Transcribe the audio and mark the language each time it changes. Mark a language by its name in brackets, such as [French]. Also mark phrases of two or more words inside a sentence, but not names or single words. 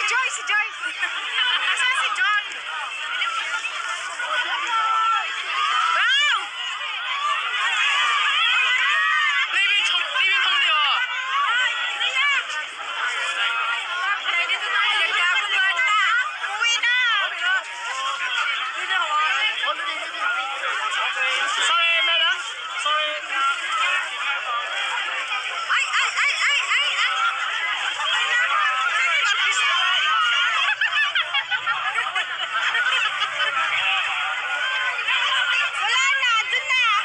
[Filipino] si Joy? Nasaan si John? Wow! [Cantonese] 呢邊衝呢邊衝啲喎。 [English] Sorry, madam. Sorry. Ay, ay, ay, ay, ay, ay. [Filipino] Wala na, dun na.